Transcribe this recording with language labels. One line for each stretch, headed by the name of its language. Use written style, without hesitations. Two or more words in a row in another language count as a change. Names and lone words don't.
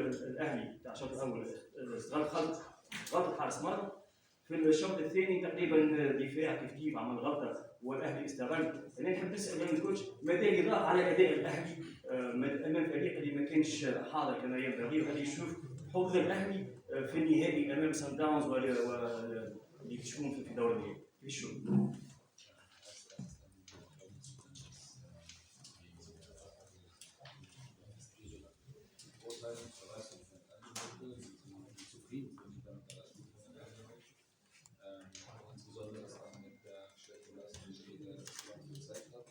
Arabic: الاهلي تاع الشوط الاول غلط حارس مرمى، في الشوط الثاني تقريبا دفاع كيف عمل غلطه والاهلي استغل. انا نحب نسال من الكوتش ماذا يضاف على اداء الاهلي امام فريق اللي ما كانش حاضر كما ينبغي، وهل يشوف حظ الاهلي في النهائي امام سان داونز اللي يكشفون في دور النهائي؟ كيف تشوف؟
German: insbesondere das auch mit der schlechten Leistung, die der Esperance gezeigt hat.